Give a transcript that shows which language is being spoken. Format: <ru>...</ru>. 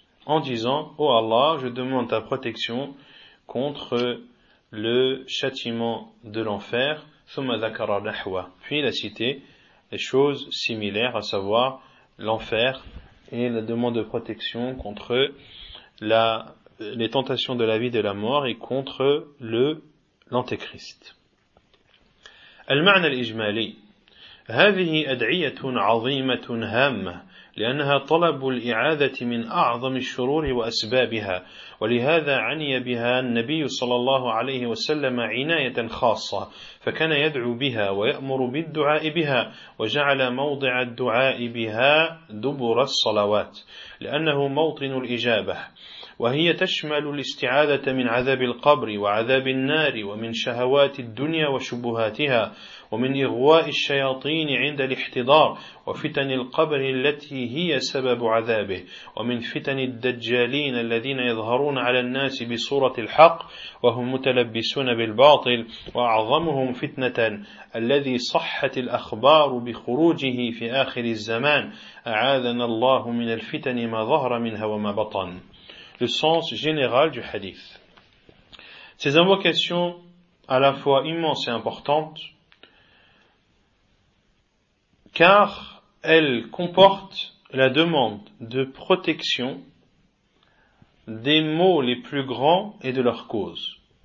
<fr>en disant « Oh Allah, je demande ta protection contre le châtiment de l'enfer,</fr> <ar>thumma dhakara nahwa</ar> <fr>» puis il a cité les choses similaires, à savoir l'enfer et la demande de protection contre les tentations de la vie et de la mort et contre l'antéchrist.</fr> <ar>Al-ma'na al-ijmali. هذه أدعية عظيمة هامة لأنها طلب الإعادة من أعظم الشرور وأسبابها ولهذا عني بها النبي صلى الله عليه وسلم عناية خاصة فكان يدعو بها ويأمر بالدعاء بها وجعل موضع الدعاء بها دبر الصلوات لأنه موطن الإجابة وهي تشمل الاستعاذة من عذاب القبر وعذاب النار ومن شهوات الدنيا وشبهاتها ومن إغواء الشياطين عند الاحتضار وفتن القبر التي هي سبب عذابه ومن فتن الدجالين الذين يظهرون على الناس بصورة الحق وهم متلبسون بالباطل وأعظمهم فتنة الذي صحت الأخبار بخروجه في آخر الزمان أعاذنا الله من الفتن ما ظهر منها وما بطن.</ar> <fr>Le sens général du hadith. Ces invocations, à la fois immenses et importantes, car elles comportent la demande de protection des maux les plus grands et de leur cause.</fr>